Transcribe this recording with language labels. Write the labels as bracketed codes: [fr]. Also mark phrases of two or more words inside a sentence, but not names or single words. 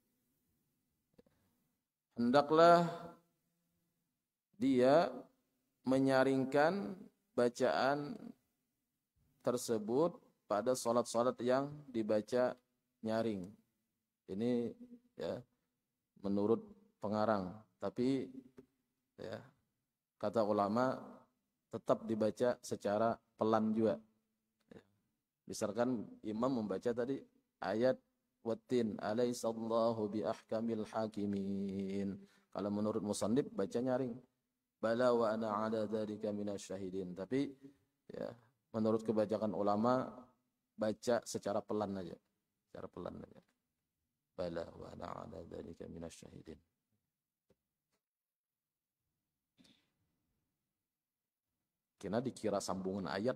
[id] Hendaklah dia menyaringkan bacaan tersebut pada salat-salat yang dibaca nyaring. Ini ya menurut pengarang, tapi ya kata ulama tetap dibaca secara pelan juga. Misalkan imam membaca tadi ayat [ar] والتين أليس الله بأحكم الحاكمين. [id] Kalau menurut musannif baca nyaring. [ar] بلى وأنا على ذلك من الشاهدين. [id] Tapi ya menurut kebanyakan ulama baca secara pelan aja. Secara pelan aja. [ar] بلى وأنا على ذلك من الشاهدين. [id] Kena dikira sambungan ayat.